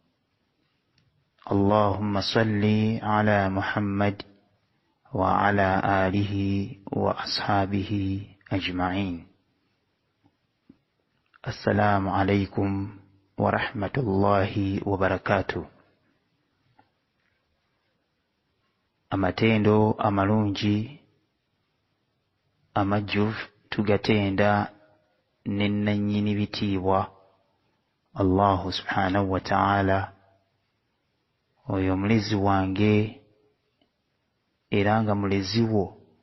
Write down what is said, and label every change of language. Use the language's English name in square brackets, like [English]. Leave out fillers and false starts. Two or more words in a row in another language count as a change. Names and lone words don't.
[Arabic] اللهم صل على محمد وعلى آله وأصحابه أجمعين. السلام عليكم ورحمة الله وبركاته. [Ganda] Amatendo amalungi amajjuvu tugatenda n'ennannyini bitiibwa Allahu [Arabic] سبحانه وتعالى, [Ganda] oyo mulezi wange era nga mulezi wo,